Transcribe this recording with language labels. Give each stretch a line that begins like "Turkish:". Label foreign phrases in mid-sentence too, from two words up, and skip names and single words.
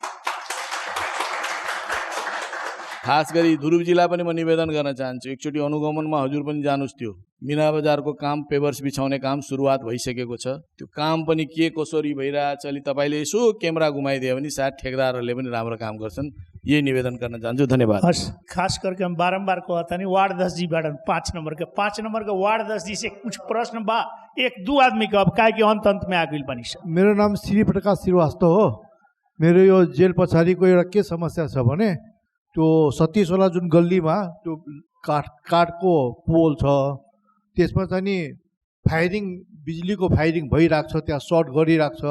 Nepali: खास गरी ध्रुवजीलाई पनि म निवेदन गर्न चाहन्छु, एकचोटि अनुगमनमा हजुर पनि जानुस्। त्यो मिना बजारको काम, पेपर्स बिछाउने काम सुरुवात भइसकेको छ, त्यो काम पनि के कसरी भइरहेछ अलि तपाईँले यसो क्यामेरा घुमाइदियो भने सायद ठेकेदारहरूले पनि राम्रो काम गर्छन्, यही निवेदन गर्न चाहन्छु। धन्यवाद।
Bhojpuri: हस्, खास करके हम बारंबार कहता नहीं, वार्ड 10 जी बैठन 5 नंबर के वार्ड 10 जी से कुछ प्रश्न बा 1-2 आदमी का, अब काहे कि अंत में आ गई बनी।
Nepali: मेरो नाम श्री प्रकाश श्रीवास्तव हो। मेरो यो जेल पछाडिको एउटा के समस्या छ भने त्यो 37 वाला जुन गल्लीमा त्यो काठको पोल छ, त्यसमा चाहिँ नि फायरिङ, बिजुलीको फायरिङ भइरहेको छ, त्यहाँ सर्ट गरिरहेको छ।